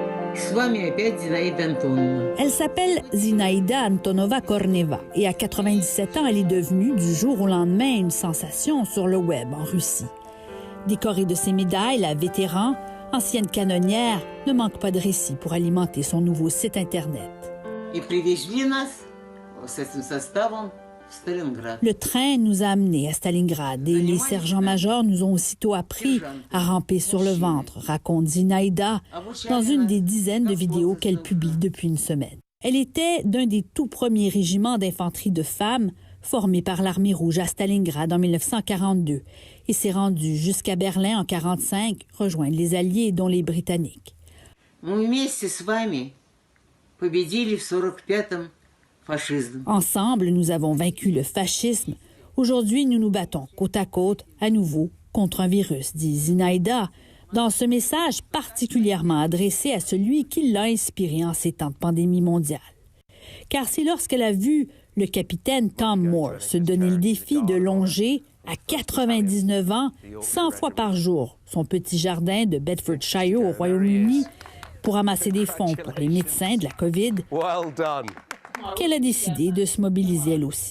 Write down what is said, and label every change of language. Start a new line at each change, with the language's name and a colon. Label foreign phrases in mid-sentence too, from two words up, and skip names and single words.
Russian: С вами опять Зинаида Антоновна.
French: Elle s'appelle Zinaida Antonova-Korneva et à 97 ans, elle est devenue du jour au lendemain une sensation sur le web en Russie. Décorée de ses médailles, la vétéran, ancienne canonnière, ne manque pas de récits pour alimenter son nouveau site Internet.
Russian: И привезли нас с этим составом в Сталинград.
French: Le train nous a amenés à Stalingrad et les sergents-majors nous ont aussitôt appris à ramper sur le ventre, raconte Zinaida dans une des dizaines de vidéos qu'elle publie depuis une semaine. Elle était d'un des tout premiers régiments d'infanterie de femmes formés par l'Armée rouge à Stalingrad en 1942 et s'est rendue jusqu'à Berlin en 1945 rejoindre les Alliés, dont les Britanniques.
Russian: Мы вместе с вами победили в 45-м фашизм.
French: Ensemble, nous avons vaincu le fascisme. Aujourd'hui, nous nous battons côte à côte, à nouveau, contre un virus, dit Zinaida, dans ce message particulièrement adressé à celui qui l'a inspiré en ces temps de pandémie mondiale. Car c'est lorsqu'elle a vu le capitaine Tom Moore se donner le défi de longer à 99 ans, 100 fois par jour, son petit jardin de Bedfordshire au Royaume-Uni pour amasser des fonds pour les médecins de la COVID, qu'elle a décidé de se mobiliser elle aussi.